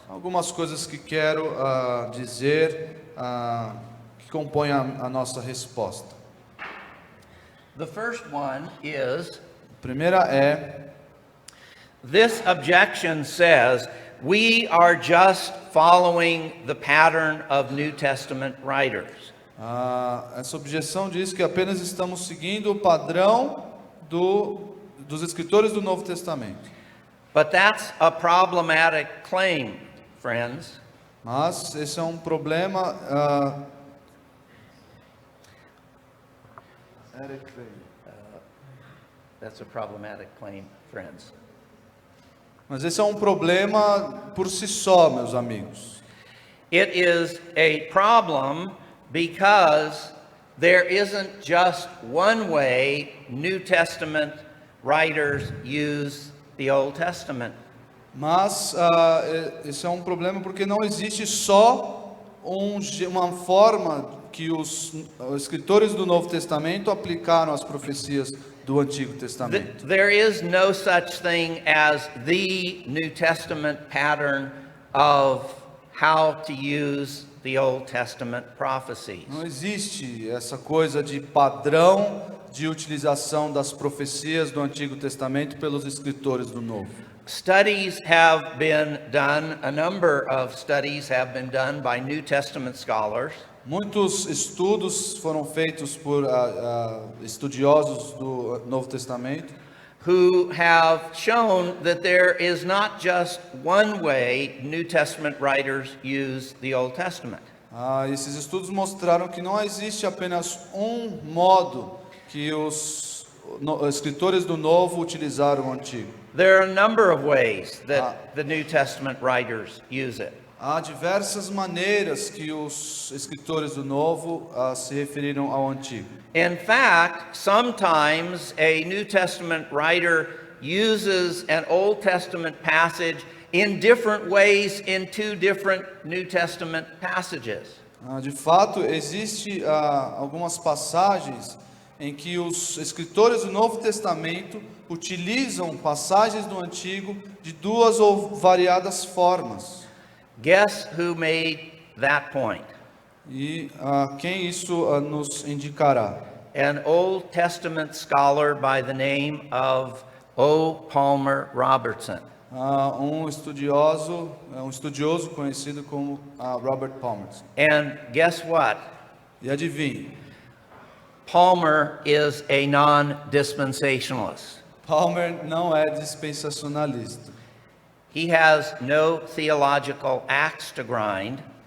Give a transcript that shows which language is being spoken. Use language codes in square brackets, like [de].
[pt] Algumas coisas que quero dizer que compõem a nossa resposta. [en] The first one is, [pt] A primeira é: [en] this objection says we are just following the pattern of New Testament writers. [pt] essa objeção diz que apenas estamos seguindo o padrão dos escritores do Novo Testamento. [en] But that's a problematic claim, friends. [pt] Mas esse é um problema. [en] That's a problematic claim, friends. [pt] Mas esse é um problema por si só, meus amigos. [en] It is a problem because there isn't just one way New Testament writers use the Old Testament. [pt] Mas esse é um problema porque não existe só uma forma que os escritores do Novo Testamento aplicaram as profecias do Antigo Testamento. [en] There is no such thing as the New Testament pattern of how to use the Old Testament prophecies. [pt] Não existe essa coisa de padrão de utilização das profecias do Antigo Testamento pelos escritores do Novo. [en] Studies have been done, a number of studies have been done by New Testament scholars [pt] Muitos estudos foram feitos por estudiosos do Novo Testamento [en] who have shown that there is not just one way New Testament writers use the Old Testament. [pt] Esses estudos mostraram que não existe apenas um modo que os escritores do Novo utilizaram o Antigo. [en] There are a number of ways that the New Testament writers use it. [pt] Há diversas maneiras que os escritores do Novo se referiram ao Antigo. [en] In fact, sometimes a New Testament writer uses an Old Testament passage in different ways in two different New Testament passages. [pt] De fato, existe algumas passagens em que os escritores do Novo Testamento utilizam passagens do Antigo de duas ou variadas formas. [en] Guess who made that point? [pt] E quem isso nos indicará? [en] An Old Testament scholar by the name of O. Palmer Robertson. [pt] Um estudioso conhecido como Robert Palmer. [en] And guess what? [pt] E adivinhe, [en] Palmer is a non-dispensationalist. [pt] Palmer não é dispensacionalista. [en] He has no theological axe to grind.